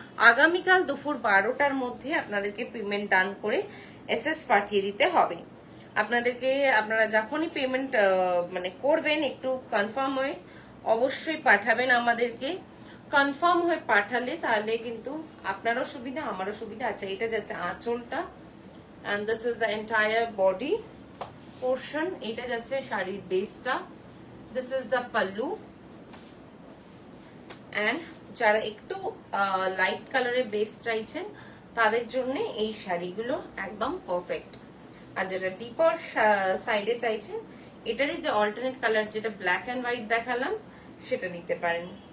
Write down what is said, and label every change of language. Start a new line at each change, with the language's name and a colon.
Bangla: আগামীকাল দুপুর 12টার মধ্যে আপনাদেরকে পেমেন্ট ডান করে এসএস পাঠিয়ে দিতে হবে। আপনারা যখনই পেমেন্ট মানে করবেন একটু কনফার্ম হয়ে অবশ্যই পাঠাবেন আমাদেরকে। কনফার্ম হয়ে পাঠালে তাহলে কিন্তু আপনারও সুবিধা আমারও সুবিধা। আচ্ছা, এটা যাচ্ছে আঁচলটা,
English: and this is the entire body portion.
Bangla: এটা যাচ্ছে শাড়ির বেসটা,
English: this is the pallu,
Bangla: and যারা একটু লাইট কালারের বেস চাইছেন তাদের জন্য এই শাড়িগুলো একদম পারফেক্ট। আর যেটা ডিপার সাইডে চাইছেন এটারই যে অল্টারনেট কালার যেটা ব্ল্যাক অ্যান্ড হোয়াইট দেখালাম সেটা নিতে পারেন।